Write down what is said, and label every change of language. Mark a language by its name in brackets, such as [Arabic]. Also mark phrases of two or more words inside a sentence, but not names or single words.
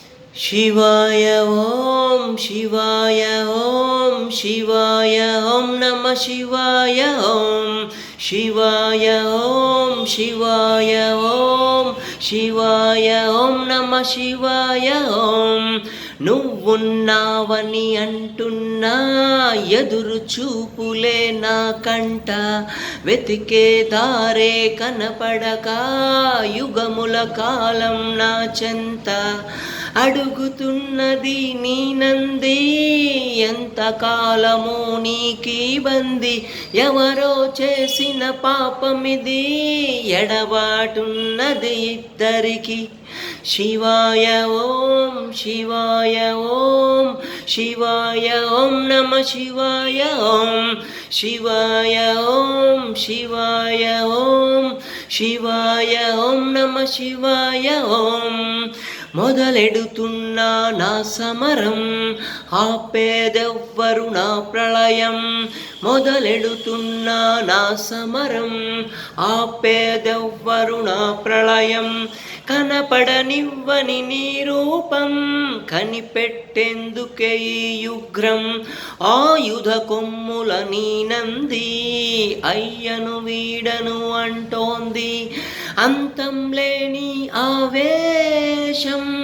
[Sanskrit] शिवाय ॐ शिवाय ॐ शिवाय ॐ नमः शिवाय ॐ शिवाय ॐ शिवाय ॐ शिवाय ॐ नमः शिवाय ॐ [Telugu] నువ్వున్నావని అంటున్నా ఎదురు చూపులే నా కంట వెతికే దారే కనపడక యుగముల కాలం నా చెంత అడుగుతున్నది నీ నంది ఎంతకాలమో నీకీ బంది ఎవరో చేసిన పాపమిది ఎడబాటున్నది ఇద్దరికి शिवाय [Sanskrit] ॐ शिवाय ॐ शिवाय ॐ नमः शिवाय ॐ शिवाय ॐ शिवाय ॐ शिवाय ॐ नमः शिवाय ॐ [Telugu] మొదలెడుతున్నా నా సమరం ఆపేదెవ్వరు నా ప్రళయం మొదలెడుతున్నా నా సమరం ఆపేదెవ్వరు నా ప్రళయం కనపడనివ్వని నీ రూపం కనిపెట్టేందుకే ఈ యుగ్రం ఆయుధ కొమ్ముల నీ నంది అయ్యను వీడను అంటోంది అంతం లేని ఆవేశం